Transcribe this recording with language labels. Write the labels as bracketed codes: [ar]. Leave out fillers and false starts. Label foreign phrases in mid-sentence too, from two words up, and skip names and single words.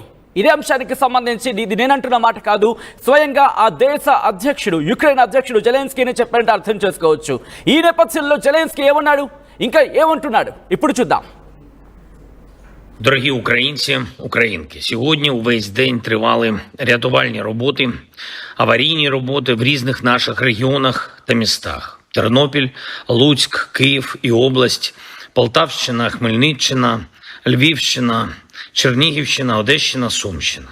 [te] ఇదే అంశానికి సంబంధించి ఇది నేనంటున్న మాట కాదు, స్వయంగా ఆ దేశ అధ్యక్షుడు, యుక్రెయిన్ అధ్యక్షుడు జెలెన్స్కీని చెప్పారంటే అర్థం చేసుకోవచ్చు. ఈ నేపథ్యంలో జెలెన్స్కీ ఏమన్నాడు, ఇంకా ఏమంటున్నాడు ఇప్పుడు చూద్దాం. [uk] Дорогі українці, українки, сьогодні увесь день тривали рятувальні роботи, аварійні роботи в різних наших регіонах та містах. Тернопіль, Луцьк, Київ і область, Полтавщина, Хмельниччина, Львівщина, Чернігівщина, Одещина, Сумщина.